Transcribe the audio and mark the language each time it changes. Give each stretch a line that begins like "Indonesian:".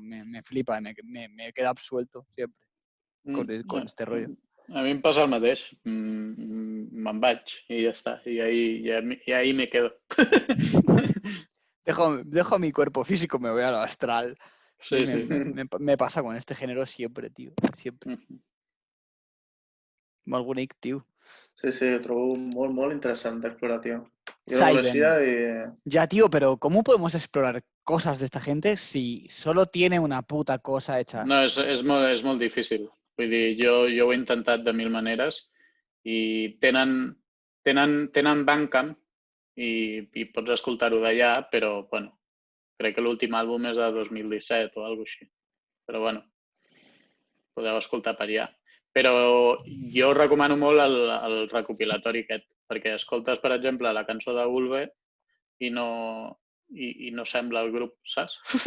Spanish: Me flipa, me queda absuelto siempre con este rollo.
Catalan: A mi em passa el mateix. Me'n vaig i ja està.
Spanish: I ahí me quedo. Dejo mi cuerpo físico, me voy a lo astral. Sí. Me pasa con este género siempre, tío. Siempre.
Catalan: Molt bonic, tio. Sí, ho trobo molt, molt interessant d'explorar, tio. Jo no coneixia i...
Spanish: Ya, tío, pero ¿cómo podemos explorar cosas de esta gente si solo tiene una puta cosa hecha?
Catalan: No, és molt difícil. Vull dir, jo ho he intentat de mil maneres i tenen Bandcamp i pots escoltar-ho d'allà, però, bueno, crec que l'últim àlbum és de 2017 o alguna cosa així. Però, bueno, podeu escoltar per allà. Però jo recomano molt el recopilatori aquest, perquè escoltes, per exemple, la cançó de Ulve i no sembla el grup, saps?